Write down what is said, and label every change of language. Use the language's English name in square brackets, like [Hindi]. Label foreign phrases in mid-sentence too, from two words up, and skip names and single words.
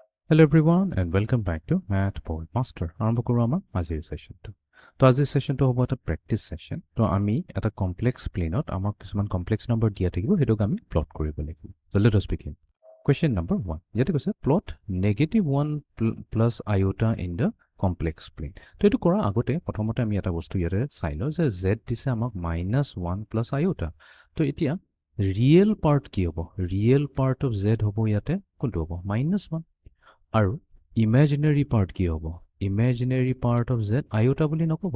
[English] Hello everyone and welcome back to Math Poet Master. [Assamese] আৰম্ভ কৰোঁ আমাৰ আজিৰ সেশনটো। তো আজিৰ সেশনটো হ'ব এটা [English] practice session. [Assamese] তো আমি এটা [English] complex planeত [Assamese] আমাক কিছুমান [English] complex number [Assamese] দিয়া থাকিব, হেতুক আমি প্লট কৰিব লাগিব। [English] So let us begin. Question number 1. [Assamese] ইয়াতে কৈছে [English] plot -1 plus iota in the complex plane. [Assamese] তো এইটো কৰা আগতে প্ৰথমতে আমি এটা বস্তু ইয়াতে চাই লওঁ যে z দিছে আমাক -1 [English] plus iota. [Assamese] তো এতিয়া [English] real part [Assamese] কি হ'ব? [English] real part of z [Assamese] হ'ব ইয়াতে কোনটো হ'ব? -1. আৰু [English] imaginary part [Assamese] কি হ'ব? [English] imaginary part of z iota [Assamese] বুলি নকবা।